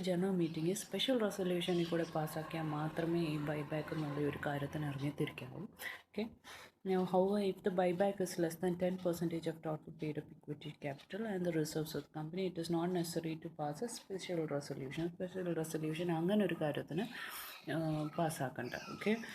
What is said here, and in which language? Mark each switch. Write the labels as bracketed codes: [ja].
[ml] General meeting special റെസൊല്യൂഷനിൽ കൂടെ പാസ്സാക്കിയാൽ മാത്രമേ ഈ ബൈബാക്ക് എന്നുള്ള ഒരു കാര്യത്തിന് ഇറങ്ങിത്തിരിക്കാവൂ. Okay. [en] Now, however, if the buyback is less than 10% of total paid-up equity capital and the reserves of the company, it is not necessary to pass a special resolution. [ml] Special resolution അങ്ങനെ ഒരു കാര്യത്തിന് പാസ്സാക്കണ്ട. Okay.